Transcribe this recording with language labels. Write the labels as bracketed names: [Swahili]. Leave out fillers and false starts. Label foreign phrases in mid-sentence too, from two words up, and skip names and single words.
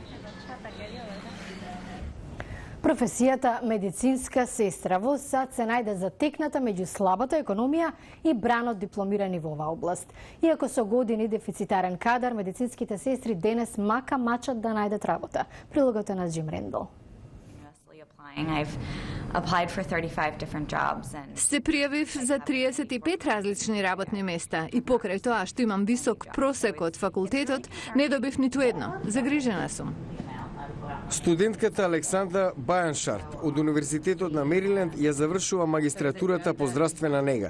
[Macedonian] Професијата медицинска сестра во САД се најде затекната меѓу слабата економија и бранот дипломирани во оваа област. Иако со години дефицитарен кадар, медицинските сестри денес мака мачат да најдат работа. Прилогот е на Джим Рендол. [English] I've applied for 35 different jobs and [Macedonian] Се пријавив за 35 различни работни места и покрај тоа што имам висок просек од факултетот, не добив ниту едно. Загрижена сум. Студентката Александра Бајаншарп од Универзитетот на Мериленд ја завршува магистратурата по здравствена нега.